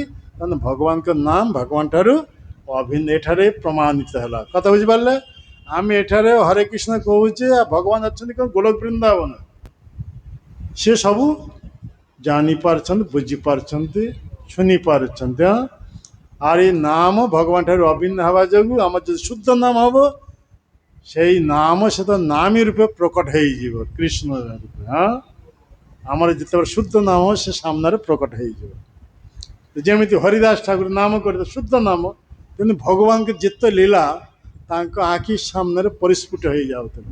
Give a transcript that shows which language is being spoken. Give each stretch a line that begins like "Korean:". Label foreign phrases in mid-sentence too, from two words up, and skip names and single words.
Odia: କାରଣ ଭଗବାନଙ୍କ ନାମ ଭଗବାନ ଠାରୁ ଅଭିନ୍ନ ଏଠାରେ ପ୍ରମାଣିତ ହେଲା। କଥା ବୁଝିପାରିଲେ? ଆମେ ଏଠାରେ ହରେ କୃଷ୍ଣ କହୁଛେ, ଆଉ ଭଗବାନ ଅଛନ୍ତି କ'ଣ? ଗୋଲକ ବୃନ୍ଦାବନ। ସେ ସବୁ ଜାଣିପାରୁଛନ୍ତି, ବୁଝିପାରୁଛନ୍ତି, ଶୁଣିପାରୁଛନ୍ତି। ଆର ଏଇ ନାମ ଭଗବାନ ঠাରୁ অভিন্ন ହେବା ଯୋଗୁଁ ଆମର ଯଦି ଶୁଦ୍ଧ ନାମ ହେବ, ସେଇ ନାମ ସହିତ ନାମୀ ରୂପେ ପ୍ରକଟ ହେଇଯିବ, କୃଷ୍ଣ ରୂପେ। ଆମର ଯେତେବେଳେ ଶୁଦ୍ଧ ନାମ ସେ ସାମ୍ନାରେ ପ୍ରକଟ ହେଇଯିବ। ଯେମିତି ହରିଦାସ ଠାକୁର ନାମ କରିଥିଲେ ଶୁଦ୍ଧ ନାମ, କିନ୍ତୁ ଭଗବାନଙ୍କ ଯେତେ ଲୀଳା ତାଙ୍କ ଆଖି ସାମ୍ନାରେ ପରିସ୍ଫୁଟ ହେଇଯାଉଥିଲା।